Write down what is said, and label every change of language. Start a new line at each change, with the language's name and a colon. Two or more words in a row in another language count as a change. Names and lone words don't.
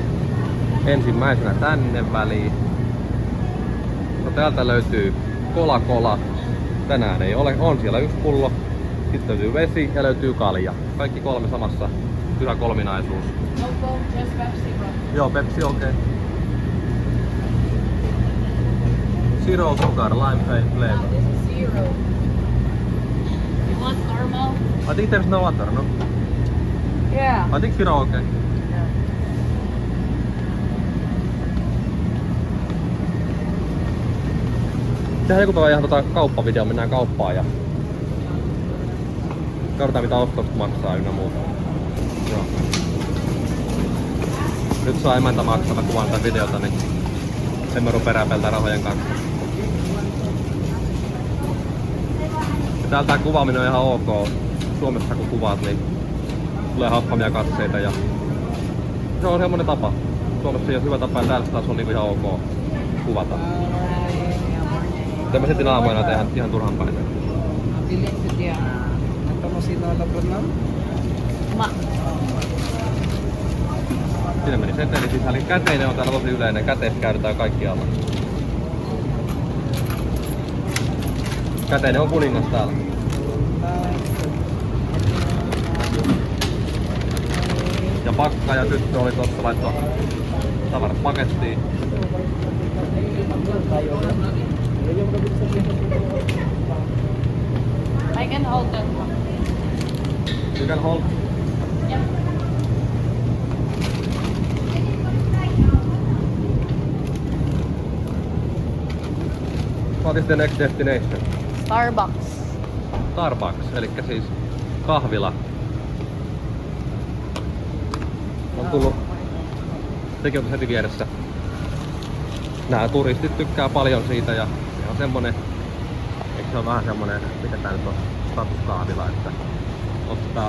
Finnish: Ensimmäisenä tänne väliin. No täältä löytyy Cola. Tänään ei ole, on siellä 1 pullo. Sitten löytyy vesi ja löytyy kalja. Kaikki 3 samassa. Pyhä kolminaisuus.
English: No Coke, just Pepsi, bro.
Finnish: Joo, Pepsi okei.
English: Okay. Zero sugar, lime flavor. This is 0. You want caramel? I think there's no water, no? Yeah. I think zero okay. Yeah.
Finnish: Tehdään joku päivä ihan kauppavideo, mennään kauppaan ja katsotaan mitä ostokset maksaa ynnä muuta. Joo. Nyt saa emäntä maksaa kuvaan tätä videota, niin en mä rupea räpeltää rahojen kanssa. Ja täällä tää kuvaaminen on ihan ok. Suomessa kun kuvaat, niin tulee happamia katseita ja se on semmonen tapa. Suomessa ei ole hyvä tapa ja täällä taas on niinku ihan ok kuvata. Mutta mä silti naamoina tehdä ihan turhan päin.
Indonesian: Bilik dia. Atau masih nolak berenang?
Finnish: Siinä meni seteli sisälle. Käteinen on täällä tosi yleinen. Käteistä käytetään kaikkialla. Käteinen on kuningas täällä. Ja pakka ja tyttö oli tossa laittaa tavarat pakettiin.
English: I can hold that one. You can hold. Yep. What is the next destination? Starbucks. Starbucks,
Finnish: eli siis kahvila. On tullut, sekin on heti vieressä. Nää turistit tykkää paljon siitä ja se on semmonen, eikö se on vähän semmonen, mikä tää nyt on, statuskahvila, että ottaa